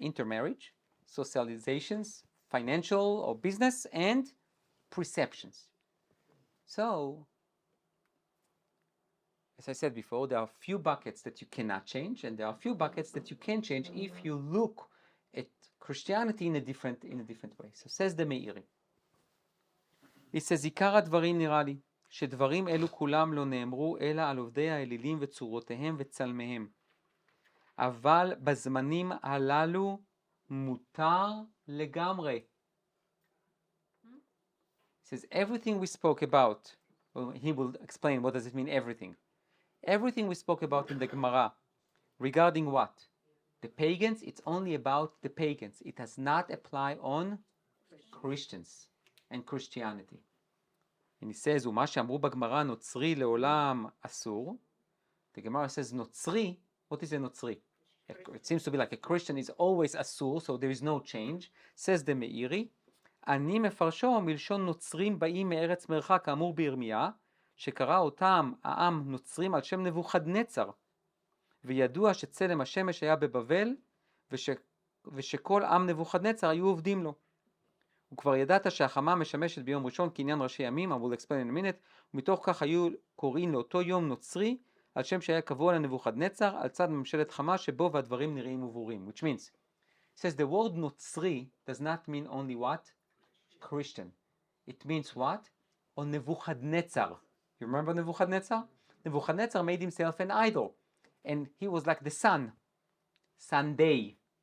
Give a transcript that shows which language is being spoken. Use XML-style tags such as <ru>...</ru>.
<en>Intermarriage, socializations, financial or business, and perceptions. So, as I said before, there are a few buckets that you cannot change, and there are a few buckets that you can change if you look at Christianity in a different way. So says the Meiri. It says,</en> <he>עיקר הדברים נראה לי, שדברים אלו כולם לא נאמרו, אלא על עובדי האלילים וצורותיהם וצלמיהם. אבל בזמנים הללו מותר לגמרי.</he> <en>It says, everything we spoke about, well, he will explain what does it mean, everything. Everything we spoke about in the Gemara, regarding what? The pagans, it's only about the pagans. It does not apply on Christians and Christianity. And he says,</en> <he>ומה שאמרו בגמרא נוצרי לעולם אסור.</he> <en>The Gemara says, נוצרי, what is a נוצרי? It seems to be like a Christian is always אסור, so there is no change. Says the</en> <he>מאירי, אני מפרשו מלשון נוצרים באים מארץ מרחק כאמור בירמיה, שקרא אותם העם נוצרים על שם נבוכדנצר, וידוע שצלם השמש היה בבבל, ושכל עם נבוכדנצר היו עובדים לו. וכבר ידעת שהחמה משמשת ביום ראשון כעניין ראשי ימים,</he> <en>I will explain in a minute,</en> <he>ומתוך כך היו קוראים לאותו יום נוצרי, על שם שהיה קבוע לנבוכדנצר, על צד ממשלת חמה שבו והדברים נראים וברורים.</he> <en>Which means, says the word Notzri does not mean only what? Christian. It means what? Or Nebuchadnezzar. You remember Nebuchadnezzar? Nebuchadnezzar made himself an idol. And he was like the sun. Sunday.</en>